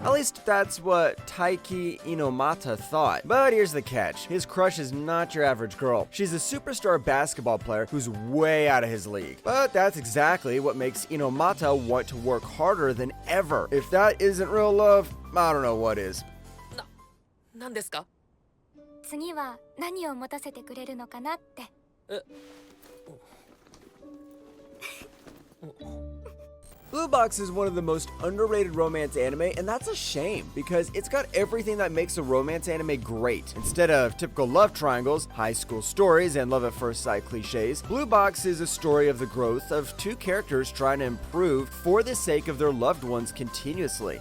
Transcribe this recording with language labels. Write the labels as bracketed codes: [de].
[en] At least that's what Taiki Inomata thought. But here's the catch. His crush is not your average girl. She's a superstar basketball player who's way out of his league. But that's exactly what makes Inomata want to work harder than ever. If that isn't real love, I don't know what is. [ja] 何ですか？次は何を持たせてくれるのかなって。 [en] Blue Box is one of the most underrated romance anime, and that's a shame because it's got everything that makes a romance anime great. Instead of typical love triangles, high school stories, and love at first sight cliches, Blue Box is a story of the growth of two characters trying to improve for the sake of their loved ones continuously.